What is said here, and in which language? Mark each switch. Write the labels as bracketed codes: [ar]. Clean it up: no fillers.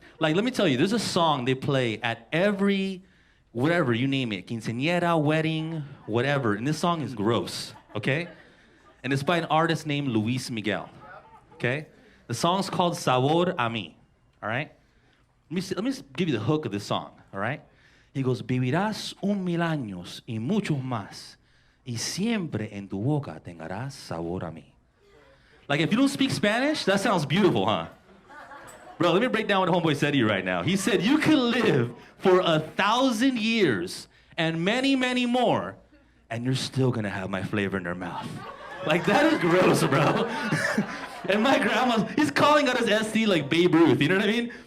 [en] Like, let me tell you, there's a song they play at every, whatever, you name it, quinceañera, wedding, whatever. And this song is gross, okay? And it's by an artist named Luis Miguel, okay? The song's called Sabor a Mí, all right? Let me give you the hook of this song, all right? He goes, [es] vivirás 1,000 años y muchos más, y siempre en tu boca tendrás sabor a mí. [en] Like, if you don't speak Spanish, that sounds beautiful, huh? Bro, let me break down what homeboy said to you right now. He said, you could live for 1,000 years and many, many more, and you're still gonna have my flavor in your mouth. Like, that is gross, bro. And my he's calling out his SC like Babe Ruth, you know what I mean?